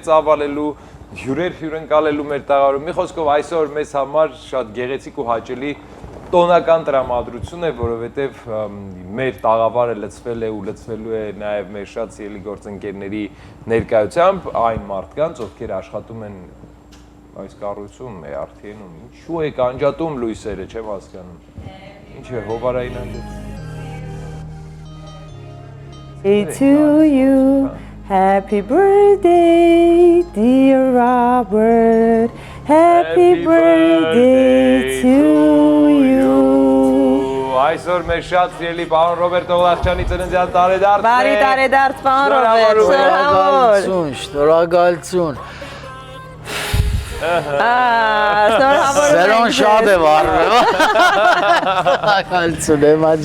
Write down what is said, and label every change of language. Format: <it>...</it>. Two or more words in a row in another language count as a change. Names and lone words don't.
<hy>ծավալելու, հյուրեր հյուրընկալելու մեր տաղավարում։ Մի խոսքով այսօր մեզ համար շատ գեղեցիկ ու հաճելի տոնական տրամադրություն է, որովհետև մեր տաղավարը լցվել է ու լցվելու է նաև մեր շատ սիրելի գործընկերների ներկայությամբ այն մարդկանց, ովքեր աշխատում են այս կառույցում, ARTN-ում, ինչու եք անջատում լույսերը, չեմ հասկանում, ինչ է հովարային անջատում։</hy> <en>To you, happy birthday, dear Robert, happy birthday to you.</en> <hy>Այսօր մեր շատ սիրելի պարոն Ռոբերտ Օղլախչյանի ծննդյան տարեդարձն է։ Բարի տարեդարձ, պարոն Ռոբերտ, շնորհավոր։ Շնորհակալություն։ Սերոն շատ է վառվել։ Շնորհակալություն եմ աջան։</hy>